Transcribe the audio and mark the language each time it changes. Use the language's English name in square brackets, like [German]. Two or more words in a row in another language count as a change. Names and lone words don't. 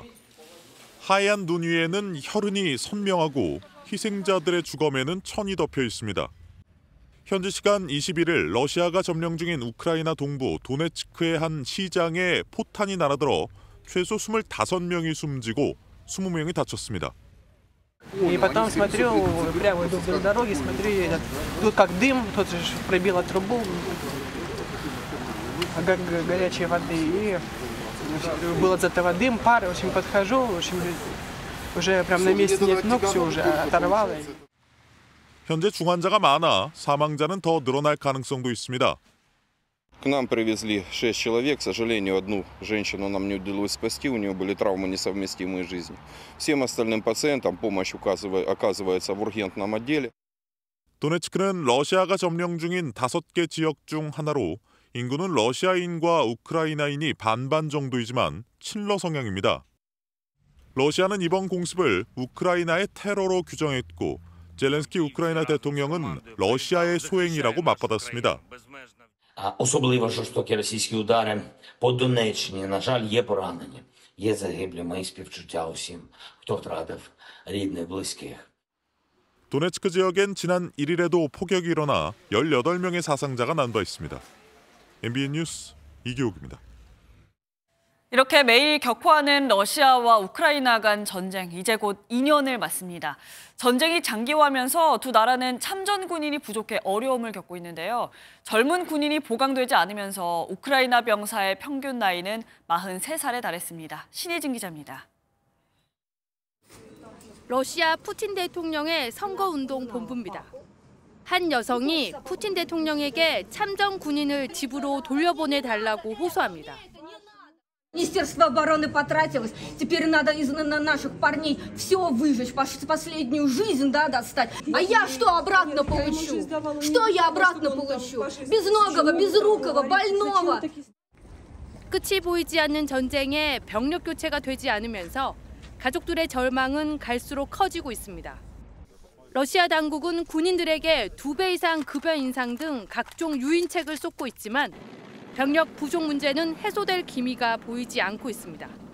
[Korean] 하얀 눈 위에는 혈흔이 선명하고 희생자들의 주검에는 천이 덮여 있습니다. 현지 시간 21일 러시아가 점령 중인 우크라이나 동부 도네츠크의 한 시장에 포탄이 날아들어 최소 25명이 숨지고 20명이 다쳤습니다. [Russian] И потом смотрю, прямо иду вдоль дороги, смотрю, тут как дым, тут же пробило трубу, как горячей воды, и был от этого дым, пар, в общем, подхожу, в общем, уже прям на месте нет ног, все уже оторвало. [Korean] 현재 중환자가 많아 사망자는 더 늘어날 가능성도 있습니다. [Russian] К нам привезли 6 человек. К сожалению, одну женщину нам не удалось спасти, у нее были травмы, несовместимые с жизнью. Всем остальным пациентам помощь оказывается в ургентном отделе. [Korean] 도네츠크는 러시아가 점령 중인 5개 지역 중 하나로 인구는 러시아인과 우크라이나인이 반반 정도이지만 친러 성향입니다. 러시아는 이번 공습을 우크라이나의 테러로 규정했고 젤렌스키 우크라이나 대통령은 러시아의 소행이라고 맞받았습니다. [Ukrainian] Особливо жорстокі російські удари по Донеччині. На жаль, є поранені, є загиблі. Мої співчуття усім, хто втратив рідних, близьких. [Korean] 도네츠크 지역엔 지난 1일에도 폭격이 일어나 18명의 사상자가 난 바 있습니다. MBN 뉴스 이교욱입니다. 이렇게 매일 격화하는 러시아와 우크라이나 간 전쟁, 이제 곧 2년을 맞습니다. 전쟁이 장기화하면서 두 나라는 참전 군인이 부족해 어려움을 겪고 있는데요. 젊은 군인이 보강되지 않으면서 우크라이나 병사의 평균 나이는 43살에 달했습니다. 신혜진 기자입니다. 러시아 푸틴 대통령의 선거운동 본부입니다. 한 여성이 푸틴 대통령에게 참전 군인을 집으로 돌려보내달라고 호소합니다. [Russian] Министерство обороны потратилось. Теперь надо из наших парней все выжечь, последнюю жизнь, да, достать. А я что обратно получу? Что я обратно получу? Безногого, безрукого, больного. [Korean] 끝이 보이지 않는 전쟁에 병력 교체가 되지 않으면서 가족들의 절망은 갈수록 커지고 있습니다. 러시아 당국은 군인들에게 2배 이상 급여 인상 등 각종 유인책을 쏟고 있지만 병력 부족 문제는 해소될 기미가 보이지 않고 있습니다.